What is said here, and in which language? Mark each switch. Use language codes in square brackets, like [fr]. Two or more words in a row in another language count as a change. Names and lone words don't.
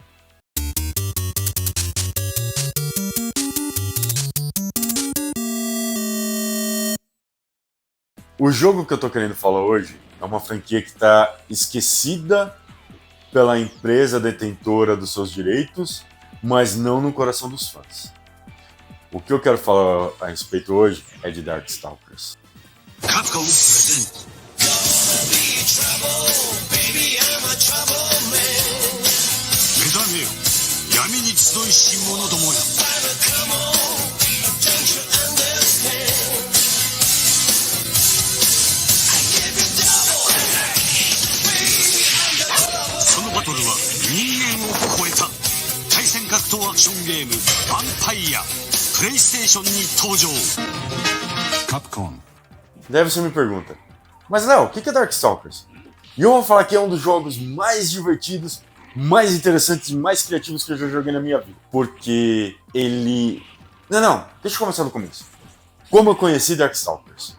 [pt] O jogo que eu tô querendo falar hoje é uma franquia que está esquecida pela empresa detentora dos seus direitos, mas não no coração dos fãs. O que eu quero falar a respeito hoje é de Darkstalkers. [ja] Capcom presents 目覚めよ闇に集いし者どもよそのバトルは人間を超えた対戦格闘アクションゲームヴァンパイアプレイステーションに登場Capcom. [pt] Deve você me pergunta, mas Léo, o que é Darkstalkers? E eu vou falar que é um dos jogos mais divertidos, mais interessantes e mais criativos que eu já joguei na minha vida. Porque ele... Não, deixa eu começar do começo. Como eu conheci Darkstalkers?